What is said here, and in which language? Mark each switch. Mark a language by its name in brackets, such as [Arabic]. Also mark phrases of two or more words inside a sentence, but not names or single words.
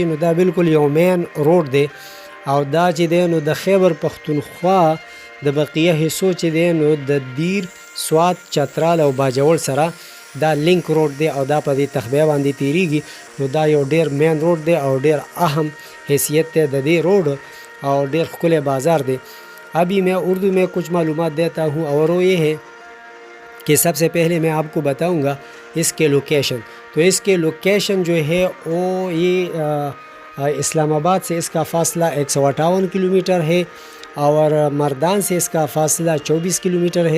[Pashto] نو دا بالکل یو [English] main road [Pashto] دی او دا چې دی نو د خیبر پښتونخوا د بقیه حصو چې دی نو د دیر، سوات، چترال او باجوړ سره دا [English] link road [Pashto] دی او دا په دې تخبیه باندې تیریږي. نو دا یو ډیر [English] main road [Pashto] دی او ډیر اہم حیثیت دی د دې روډ او ډیر ښکلی بازار دی. [Urdu] ابھی میں اردو میں کچھ معلومات دیتا ہوں اور وہ یہ ہے کہ سب سے پہلے میں آپ کو بتاؤں گا اس کے لوکیشن. تو اس کے لوکیشن جو ہے وہ یہ اسلام آباد سے اس کا فاصلہ 158 کلومیٹر ہے اور مردان سے اس کا فاصلہ 24 کلومیٹر ہے.